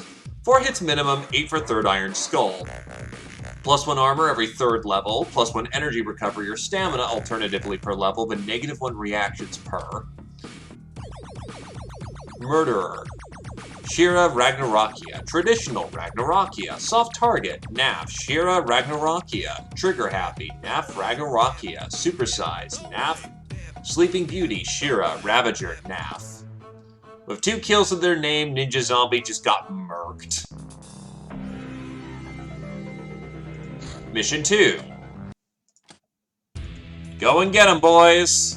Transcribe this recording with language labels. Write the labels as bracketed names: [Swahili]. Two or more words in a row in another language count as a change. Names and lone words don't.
[English] 4 hits minimum, 8 for third Iron Skull. +1 armor every third level, +1 energy recovery or stamina alternatively per level, but -1 reactions per. Murderer. Shira, Ragnarokia. Traditional, Ragnarokia. Soft target, Naf, Shira, Ragnarokia. Trigger happy, Naf, Ragnarokia. Supersize, Naf. Sleeping Beauty, Shira, Ravager, Naf. With 2 kills in their name, Ninja Zombie just got murked. Mission 2. Go and get 'em, boys.